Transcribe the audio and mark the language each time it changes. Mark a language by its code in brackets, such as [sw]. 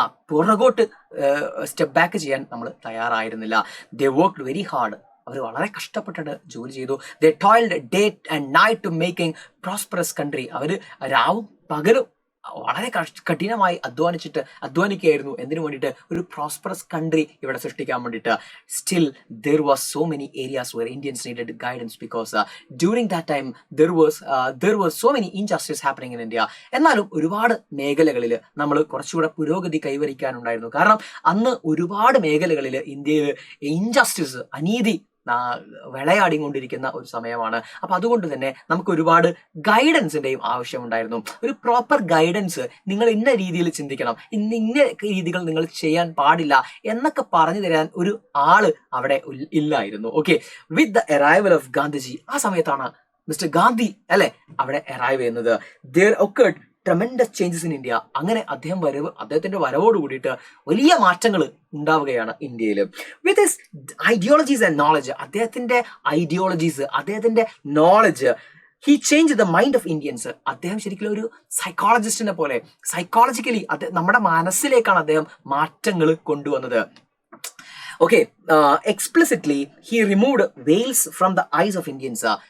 [ml] പുറകോട്ട് step back ചെയ്യാൻ നമ്മൾ തയ്യാറായിരുന്നില്ല. [en] they worked very hard, [ml] അവർ വളരെ കഷ്ടപ്പെട്ടിട്ട് ജോലി ചെയ്തു. [en] They toiled day and night to making prosperous country. [ml] അവർ രാവും പകലും വളരെ കഠിനമായി അധ്വാനിക്കുകയായിരുന്നു. എന്തിനു വേണ്ടിയിട്ട്? ഒരു പ്രോസ്പെറസ് കൺട്രി ഇവിടെ സൃഷ്ടിക്കാൻ വേണ്ടിയിട്ട്. [en] Still there was so many areas where Indians needed guidance because during that time there was so many injustice happening in India. [ml] എന്നാലും ഒരുപാട് മേഖലകളിൽ നമ്മൾ കുറച്ചുകൂടെ പുരോഗതി കൈവരിക്കാനുണ്ടായിരുന്നു. കാരണം അന്ന് ഒരുപാട് മേഖലകളിൽ ഇന്ത്യയിൽ ഇൻജസ്റ്റിസ്, അനീതി വിളയാടിക്കൊണ്ടിരിക്കുന്ന ഒരു സമയമാണ്. അപ്പൊ അതുകൊണ്ട് തന്നെ നമുക്ക് ഒരുപാട് ഗൈഡൻസിന്റെയും ആവശ്യമുണ്ടായിരുന്നു. ഒരു പ്രോപ്പർ ഗൈഡൻസ്, നിങ്ങൾ ഇന്ന രീതിയിൽ ചിന്തിക്കണം, ഇന്ന രീതികൾ നിങ്ങൾ ചെയ്യാൻ പാടില്ല എന്നൊക്കെ പറഞ്ഞു തരാൻ ഒരു ആള് അവിടെ ഇല്ലായിരുന്നു. Okay, [en] with the arrival of Gandhiji, [ml] ആ സമയത്താണ് മിസ്റ്റർ ഗാന്ധി അല്ലെ അവിടെ അറൈവ് ചെയ്യുന്നത്. [en] there occurred tremendous changes in India. [ml] അങ്ങനെ അദ്ദേഹത്തിന്റെ വരവോട് കൂടിയിട്ട് വലിയ മാറ്റങ്ങൾ ഉണ്ടാവുകയാണ് ഇന്ത്യയിൽ. [en] with his ideologies and knowledge, [ml] അദ്ദേഹത്തിന്റെ ഐഡിയോളജീസ്, അദ്ദേഹത്തിന്റെ knowledge, [en] He change the mind of Indians. [ml] അദ്ദേഹം ശരിക്കും ഒരു സൈക്കോളജിസ്റ്റിനെ പോലെ സൈക്കോളജിക്കലി നമ്മുടെ മനസ്സിലേക്കാണ് അദ്ദേഹം മാറ്റങ്ങൾ കൊണ്ടുവന്നത്. [en] Okay, explicitly he removed veils from the eyes of Indians.